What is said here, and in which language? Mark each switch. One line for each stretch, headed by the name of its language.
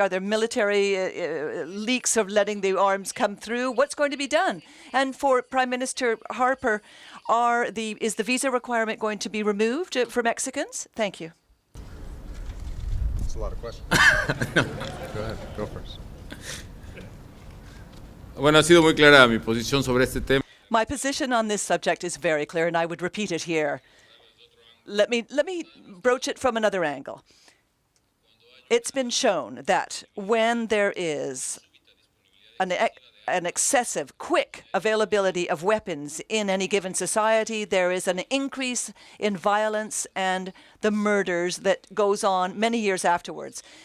English: Are there military leaks of letting the arms come through? What's going to be done? And for Prime Minister Harper, is the visa requirement going to be removed for Mexicans? Thank you. That's a lot of questions. Go ahead, go first.
Spanish: Bueno, ha sido muy clara mi posición sobre este tema.
English: My position on this subject is very clear, and I would repeat it here. Let me broach it from another angle. It's been shown that when there is an an excessive, quick availability of weapons in any given society, there is an increase in violence and the murders that goes on many years afterwards.